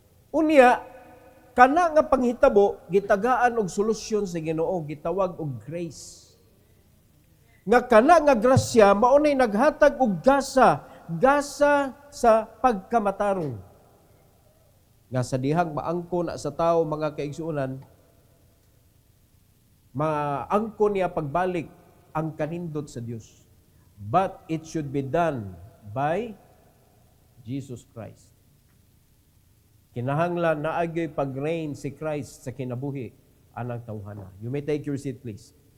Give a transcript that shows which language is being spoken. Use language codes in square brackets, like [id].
[ceb] Unya, kana nga panghitabo, gitagaan og solusyon sa Ginoo, gitawag og grace. Nga kana nga grasya, maunay naghatag og gasa sa pagkamatarong. Nga sa dihang maangko na sa tao, mga kaigsuunan, maangko niya pagbalik ang kanindot sa Dios. [en] But it should be done by Jesus Christ. [ceb] Kinahanglan na agyoy pag-reign si Christ sa kinabuhi anang tawhana. [en] You may take your seat, please.